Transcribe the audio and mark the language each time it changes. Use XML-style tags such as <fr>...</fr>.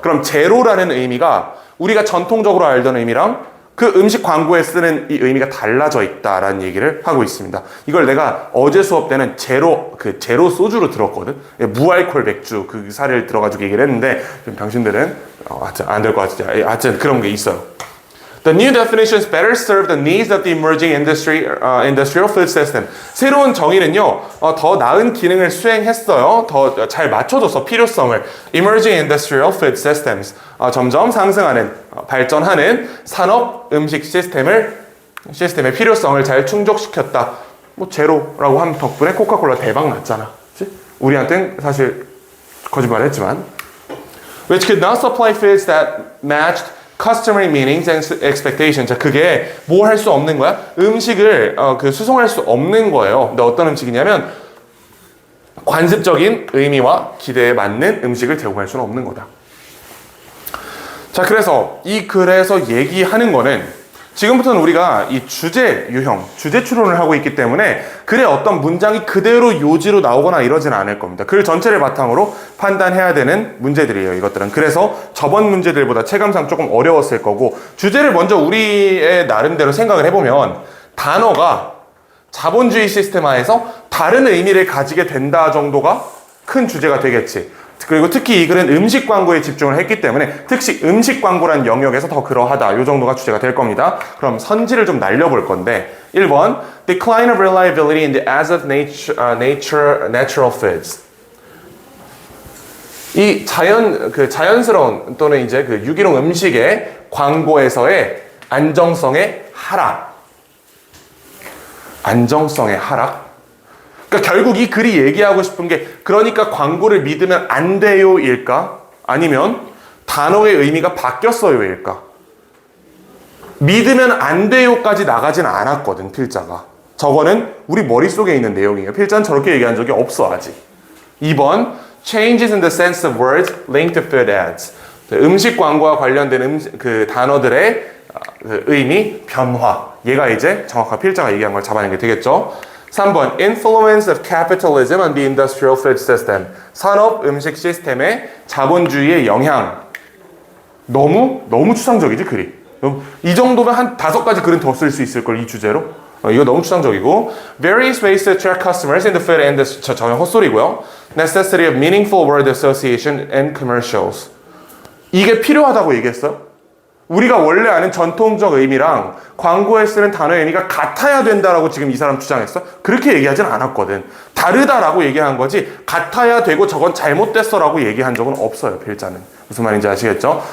<ko>그럼 제로라는 의미가 우리가 전통적으로 알던 의미랑 그 음식 광고에 쓰는 이 의미가 달라져 있다라는 얘기를 하고 있습니다. 이걸 내가 어제 수업 때는 제로 소주로 들었거든. 무알콜 맥주 그 사례를 들어가지고 얘기를 했는데 좀 당신들은 안 될 것 같지. 하여튼 그런 게 있어요.</ko> <en>The new definitions better serve the needs of the emerging industrial food system.</en> <ko>새로운 정의는요, 더 나은 기능을 수행했어요. 더 잘 맞춰줘서 필요성을.</ko> <en>Emerging industrial food systems.</en> <ko>점점 상승하는, 발전하는 산업 음식 시스템의 필요성을 잘 충족시켰다. 뭐 제로라고 한 덕분에 코카콜라 대박 났잖아. 그치? 우리한테는 사실 거짓말 했지만.</ko> <en>Which could not supply foods that matched customary meanings and expectations. 자, 그게 뭘 할 수 없는 거야?</en> <ko>음식을 수송할 수 없는 거예요. 근데 어떤 음식이냐면 관습적인 의미와 기대에 맞는 음식을 제공할 수는 없는 거다. 자, 그래서 이 글에서 얘기하는 거는 지금부터는 우리가 이 주제 유형, 주제 추론을 하고 있기 때문에 글의 어떤 문장이 그대로 요지로 나오거나 이러지는 않을 겁니다. 글 전체를 바탕으로 판단해야 되는 문제들이에요, 이것들은. 그래서 저번 문제들보다 체감상 조금 어려웠을 거고, 주제를 먼저 우리의 나름대로 생각을 해보면 단어가 자본주의 시스템 하에서 다른 의미를 가지게 된다 정도가 큰 주제가 되겠지. 그리고 특히 이 글은 음식 광고에 집중을 했기 때문에 특히 음식 광고란 영역에서 더 그러하다. 이 정도가 주제가 될 겁니다.</ko> <en>그럼 선지를 좀 날려볼 건데 1번 Decline of reliability in the as of natural foods.</en> <ko>이 자연스러운 또는 이제 그 유기농 음식의 광고에서의 안정성의 하락. 안정성의 하락? 그러니까 결국 이 글이 얘기하고 싶은 게 그러니까 광고를 믿으면 안 돼요 일까? 아니면 단어의 의미가 바뀌었어요 일까? 믿으면 안 돼요까지 나가진 않았거든 필자가. 저거는 우리 머릿속에 있는 내용이에요. 필자는 저렇게 얘기한 적이 없어 아직.</ko> <en>2번 Changes in the sense of words linked to food ads.</en> <ko>음식 광고와 관련된 그 단어들의 그 의미 변화. 얘가 이제 정확한 필자가 얘기한 걸 잡아낸 게 되겠죠.</ko> <en>3번 Influence of capitalism on the industrial food system.</en> <ko>산업 음식 시스템의 자본주의의 영향. 너무 추상적이지 글이. 이 정도면 한 5가지 글은 더 쓸 수 있을 걸 이 주제로. 이거 너무 추상적이고.</ko> <en>Various ways to attract customers in the food industry.</en> <ko>전혀 헛소리고요.</ko> <en>Necessity of meaningful word association and commercials.</en> <ko>이게 필요하다고 얘기했어요. 우리가 원래 아는 전통적 의미랑 광고에 쓰는 단어의 의미가 같아야 된다라고 지금 이 사람 주장했어? 그렇게 얘기하진 않았거든. 다르다라고 얘기한 거지 같아야 되고 저건 잘못됐어라고 얘기한 적은 없어요. 필자는. 무슨 말인지 아시겠죠?</ko>